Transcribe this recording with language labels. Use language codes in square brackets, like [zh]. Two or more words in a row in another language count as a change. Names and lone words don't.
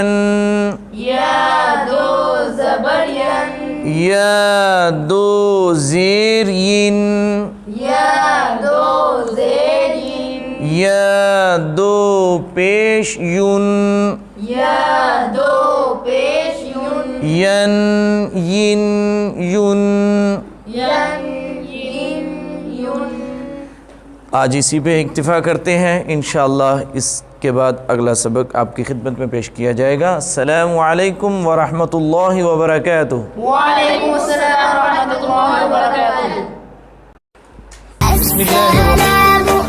[ur] یا دو زبر ین یا دو زیر ین یا دو زیر ین یا دو پیش یون یا دو پیش یون ین ین یون ین ین یون آج اسی پہ اکتفا کرتے ہیں انشاءاللہ اس کے بعد اگلا سبق آپ کی خدمت میں پیش کیا جائے گا [ar] السلام علیکم ورحمۃ اللہ وبرکاتہ وعلیکم السلام ورحمۃ اللہ وبرکاتہ بسم اللہ الرحمن